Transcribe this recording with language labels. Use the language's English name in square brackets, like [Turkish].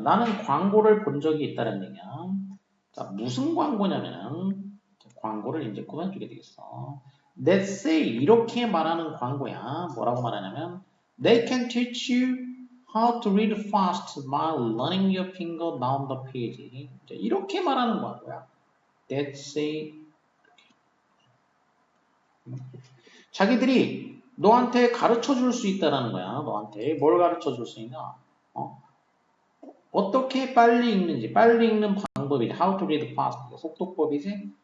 [Korean] 나는 광고를 본 적이 있다는 얘기야. 자 무슨 광고냐면은 광고를 이제 꾸며주게 되겠어. [English] Let's say [Korean] 이렇게 말하는 광고야. 뭐라고 말하냐면 [English] They can teach you how to read fast by running your finger down the page. [Korean] 이렇게 말하는 광고야. [English] Let's say [Korean] 자기들이 너한테 가르쳐 줄 수 있다라는 거야. 너한테 뭘 가르쳐 줄 수 있냐? 어떻게 빨리 읽는지, 빨리 읽는 방법이지. [English] How to read fast. [Korean] 속독법이지.